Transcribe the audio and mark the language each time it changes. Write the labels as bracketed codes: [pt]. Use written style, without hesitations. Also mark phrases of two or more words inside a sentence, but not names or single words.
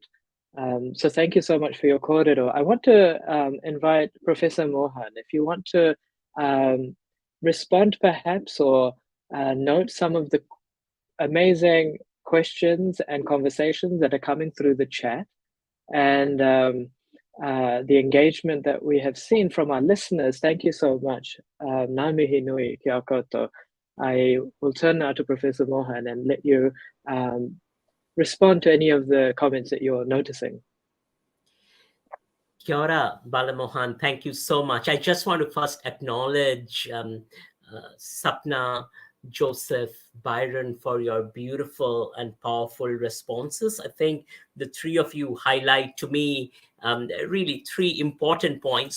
[en] So thank you so much for your kōrero. I want to invite Professor Mohan, if you want to respond perhaps or note some of the amazing questions and conversations that are coming through the chat, and the engagement that we have seen from our listeners. Thank you so much. [mi] Ngā mihi nui kia koutou. [en] I will turn now to Professor Mohan and let you respond to any of the comments that you're noticing. [mi] Kia ora, [en] Bala Mohan. Thank you so much. I just want to first acknowledge Sapna, Joseph, Byron for your beautiful and powerful responses. I think the three of you highlight to me really three important points.